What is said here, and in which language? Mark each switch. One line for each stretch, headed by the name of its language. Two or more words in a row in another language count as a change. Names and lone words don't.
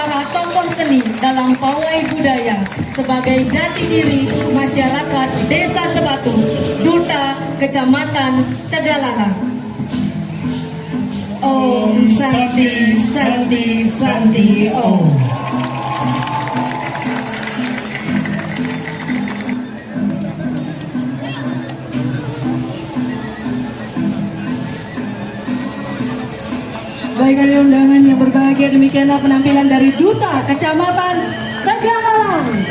Indonesian: tokoh seni dalam pawai budaya sebagai jati diri masyarakat Desa Sebatu, Duta Kecamatan Tegalalang.
Sanskrit: Om Santi Santi Santi Om.
Indonesian: Baik kali undangan yang berbahagia, demikianlah penampilan dari Duta Kecamatan Tegalalang.